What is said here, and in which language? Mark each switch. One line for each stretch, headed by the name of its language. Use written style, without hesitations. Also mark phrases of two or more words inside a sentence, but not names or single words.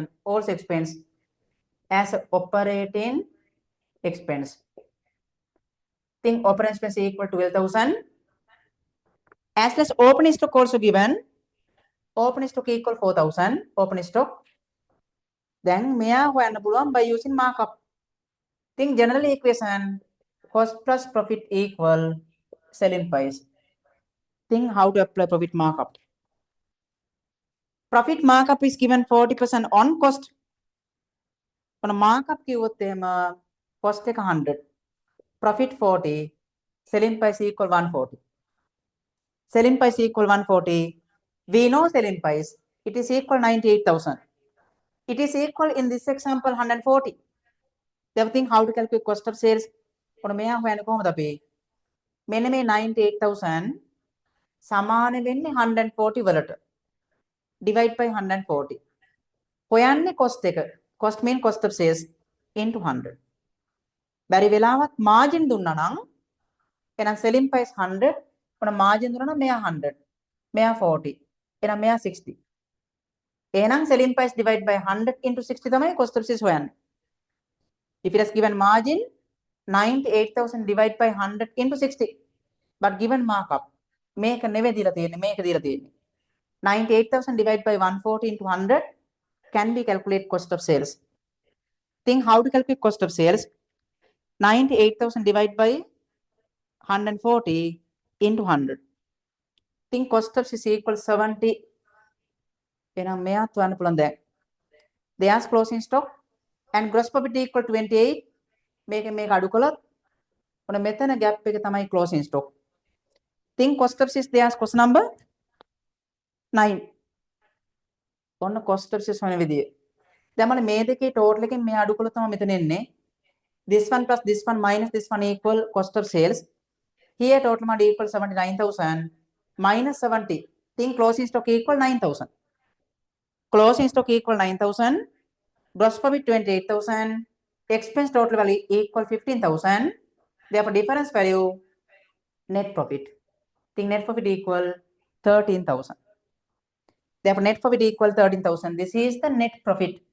English: Also expense as operating expense. Think operating expense equal 12,000. As well as opening stock also given. Opening stock equal 4,000. Opening stock. Then
Sinhala: මෙයා හොයන්න පුළුවන්
English: by using markup. Think general equation cost plus profit equal selling price. Think how to apply profit markup. Profit markup is given 40% on cost. On markup
Sinhala: කිව්වොත් එහෙම cost එක 100.
English: Profit 40. Selling price equal 140. Selling price equal 140. We know selling price. It is equal 98,000. It is equal in this example 140. Therefore think how to calculate cost of sales.
Sinhala: ඔන්න මෙයා හොයන්නේ කොහොමද අපි? මෙන්න මේ 98,000 සමාන වෙන්නේ 140 වලට.
English: Divide by 140.
Sinhala: හොයන්නේ cost එක.
English: Cost mean cost of sales into 100.
Sinhala: බැරි වෙලාවත් margin දුන්නා නම් එහෙනම්
English: selling price 100.
Sinhala: ඔන්න margin දුන්නා නම් මෙයා 100. මෙයා 40. එහෙනම් මෙයා 60. එහෙනම්
English: selling price divide by 100 into 60
Sinhala: තමයි
English: cost of sales
Sinhala: හොයන්නේ.
English: If it has given margin 98,000 divided by 100 into 60, but given markup
Sinhala: මේක නෙවෙයි දීලා තියෙන්නේ,
English: මේක දීලා තියෙන්නේ 98,000 divided by 140 into 100 can be calculate cost of sales. Think how to calculate cost of sales. 98,000 divided by 140 into 100. Think cost of sales equal 70.
Sinhala: එහෙනම් මෙයාත් වන්න පුළුවන් දැන්.
English: They ask closing stock and gross profit equal 28.
Sinhala: මේක අඩු කළොත් ඔන්න මෙතන gap එක තමයි
English: closing stock. think cost of sales there's question number 9 ඔන්න cost of sales
Sinhala: වෙන විදිය දැන් මම මේ දෙකේ
English: total එකෙන්
Sinhala: මේ අඩු කළොත් තමයි මෙතන එන්නේ
English: this one plus this one minus this one equal cost of sales here total amount equal 79000 minus 70 think closing stock equal 9000 closing stock equal 9000 gross profit 28000 expense total value equal 15000 therefore difference value net profit think net profit equal 13000 therefore net profit equal 13000 this is the net profit